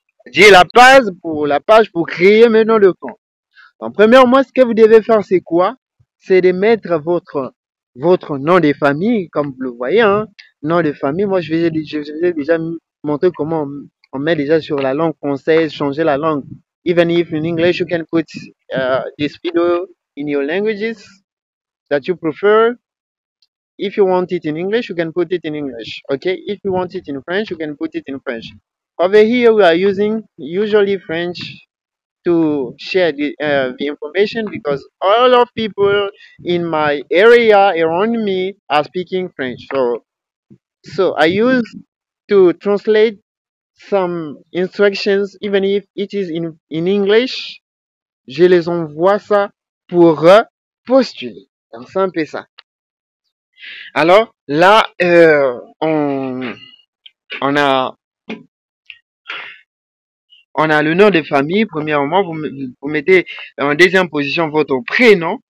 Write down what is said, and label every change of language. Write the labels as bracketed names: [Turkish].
[French] J'ai la page pour créer maintenant le compte. Donc, premièrement, ce que vous devez faire, c'est quoi? C'est de mettre votre nom de famille, comme vous le voyez, hein. Nom de famille. Moi, je vous ai déjà montré comment on met déjà sur la langue française, changer la langue. [English] Even if in English, you can put this video in your languages that you prefer. If you want it in English, you can put it in English. Okay. If you want it in French, you can put it in French. Over here, we are using usually French to share the information because all of people in my area around me are speaking French. So I use to translate some instructions, even if it is in English. [French] Je les envoie ça pour postuler. Donc c'est un peu ça. Alors là, on a le nom de famille. Premièrement, vous mettez en deuxième position votre prénom.